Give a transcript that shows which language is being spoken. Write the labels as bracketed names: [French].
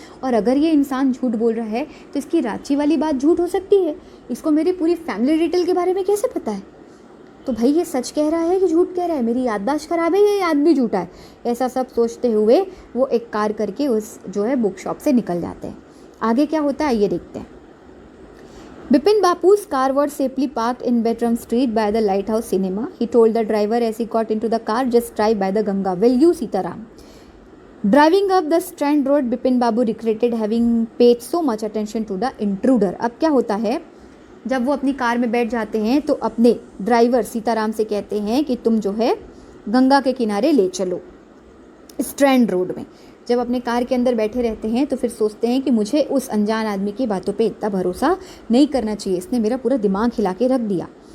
[Hindi] और अगर ये इंसान झूठ बोल रहा है तो इसकी रांची वाली बात झूठ हो सकती है, इसको मेरी पूरी फैमिली डिटेल के बारे में कैसे पता है? तो भाई ये सच कह रहा है कि झूठ कह रहा है, मेरी याददाश्त खराब है, ये याद भी झूठा है। ऐसा सब सोचते हुए वो एक कार करके उस जो है बुक शॉप से निकल जाते हैं। आगे क्या होता है ये देखते हैं। [English] Bipin Bapu's car was safely parked in Bertram Street by the Lighthouse Cinema. He told the driver as he got into the car, just drive by the Ganga. Will you, Sitaram? Driving up the Strand Road, Bipin Babu regretted having paid so much attention to the intruder. [Hindi] अब क्या होता है, जब वो अपनी car में बैठ जाते हैं तो अपने ड्राइवर सीताराम से कहते हैं कि तुम जो है गंगा के किनारे ले चलो, स्ट्रैंड रोड में। जब अपने कार के अंदर बैठे रहते हैं तो फिर सोचते हैं कि मुझे उस अनजान आदमी की बातों पे इतना भरोसा नहीं करना चाहिए, इसने मेरा पूरा दिमाग हिला के रख दिया।